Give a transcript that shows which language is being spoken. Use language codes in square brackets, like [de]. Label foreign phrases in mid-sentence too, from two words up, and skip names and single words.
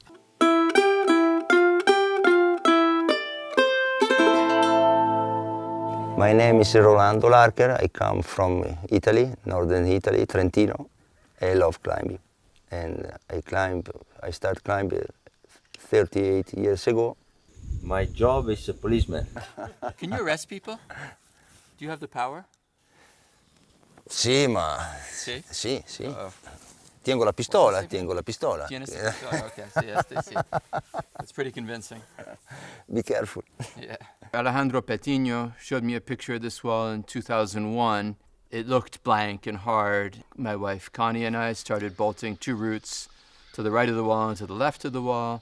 [en] My name is Rolando Larcher. I come from Italy, northern Italy, Trentino. I love climbing. And I started climbing 38 years ago. My job is a policeman. Can you arrest people? Do you have the power? [it] Sì, ma... Sì? Sì, sì. Uh-oh. [es] Tengo la pistola, tengo la pistola. Tienes la pistola, okay, sí. [en] That's pretty convincing. Be careful. Yeah. Alejandro Petiño showed me a picture of this wall in 2001. It looked blank and hard. My wife Connie and I started bolting 2 roots to the right of the wall and to the left of the wall.